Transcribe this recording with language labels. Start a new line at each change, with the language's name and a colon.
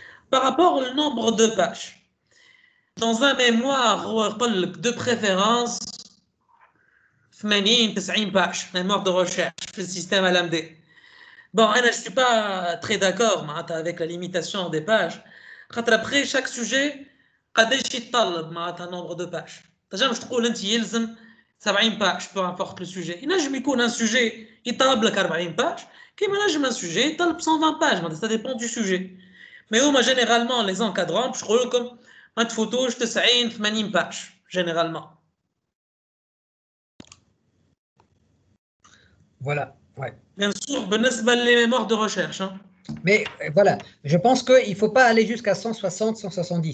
French: Par rapport au nombre de pages, dans un mémoire de préférence, 80-90 pages, mémoire de recherche, le système LMD. Bon, je ne suis pas très d'accord avec la limitation des pages. Après chaque sujet,
Arabic: قداش يتطلب معناتها
French: nombre de pages.
Arabic: تنجمش تقول انت يلزم
French: 70 pages peu importe le sujet.
Arabic: ينجم يكون un sujet يطلب لك 40 pages كيما ينجم un sujet يطلب 120 pages.
French: Ça dépend du sujet. Mais هما généralement les encadrants
Arabic: باش يقولوا لكم ما تفوتوش
French: 90-80 pages généralement. Voilà, ouais. Bien sûr, les mémoires de recherche. Hein. Mais voilà, je pense qu'il ne faut pas aller jusqu'à 160, 170.